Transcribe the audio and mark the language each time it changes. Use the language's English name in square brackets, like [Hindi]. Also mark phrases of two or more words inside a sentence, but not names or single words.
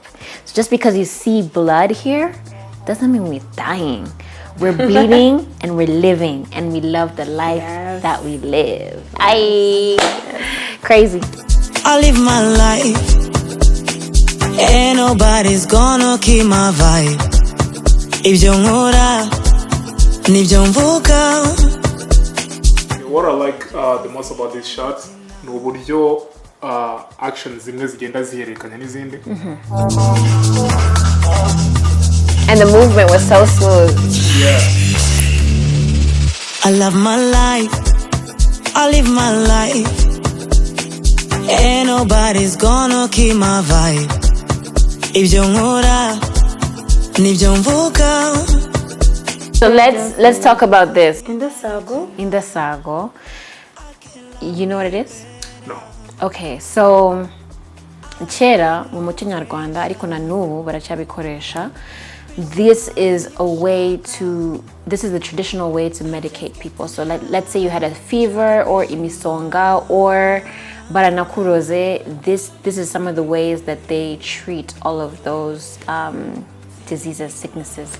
[English] So just because you see blood here, doesn't mean we're dying. We're bleeding and we're living, and we love the life that we live. Crazy. I live my life. Ain't nobody's gonna kill my vibe. [Kinyarwanda] Ibyo nkora, nibyo mvuga. [English] What I like the most about this shot [Kinyarwanda] ni uburyo actions zimwe zigenda zihererekanya n'izindi. [English] And the movement was so smooth. Yeah. I love my life. I live my life. Ain't nobody's gonna kill my vibe. [Kinyarwanda] Ibyo nkora, nibyo mvuga. [English] So let's talk about this. In the sago. In the sago, you know what it is? No. Okay, so [Kinyarwanda] kera mu muco nyarwanda ariko na n'ubu baracyabikoresha. [English] This is the traditional way to medicate people. So let's say you had a fever or imisonga or baranakuroze. This is some of the ways that they treat all of those diseases, sicknesses.